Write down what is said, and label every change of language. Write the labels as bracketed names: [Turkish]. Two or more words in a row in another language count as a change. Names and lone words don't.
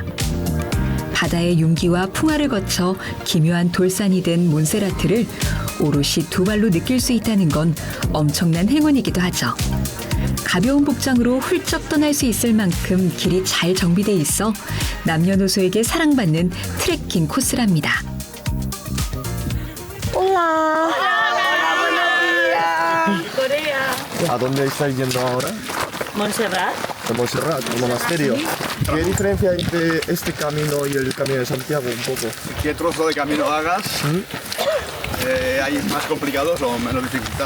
[Korean] 바다의 윤기와 풍화를 거쳐 기묘한 돌산이 된 몬세라트를 오롯이 두 발로 느낄 수 있다는 건 엄청난 행운이기도 하죠. 가벼운 복장으로 훌쩍 떠날 수 있을 만큼 길이 잘 정비돼 있어 남녀노소에게 사랑받는 트레킹 코스랍니다. [Spanish] ¿A dónde estáis yendo ahora? Montserrat. A Montserrat, un monasterio. ¿Qué diferencia entre este camino y el camino de Santiago un poco? ¿Qué trozo de camino hagas? ¿Hay más complicados o menos dificultad?